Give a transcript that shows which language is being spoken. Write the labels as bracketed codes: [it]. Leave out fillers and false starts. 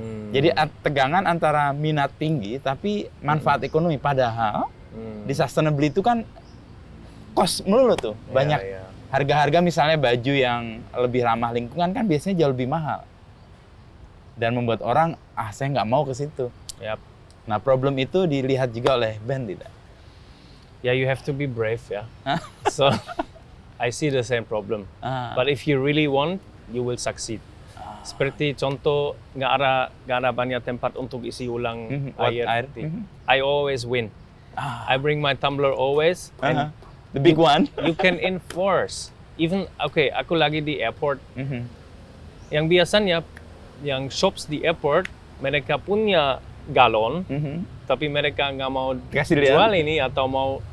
[id] Jadi tegangan antara minat tinggi tapi manfaat ekonomi. Padahal di sustainability itu kan cost melulu tuh. Banyak harga-harga, misalnya baju yang lebih ramah lingkungan kan biasanya jauh lebih mahal. Dan membuat orang, saya nggak mau ke situ. Nah, problem itu dilihat juga oleh Ben, tidak? [en] You have to be brave, So, I see the same problem. But if you really want, you will succeed. [id] Seperti contoh, nggak ada banyak tempat untuk isi ulang air. [en] I always win. I bring my tumbler always. And the big one. You can enforce. Even, [id] aku lagi di airport. Yang biasanya, yang shops di airport, mereka punya galon, tapi mereka nggak mau jual ini atau mau.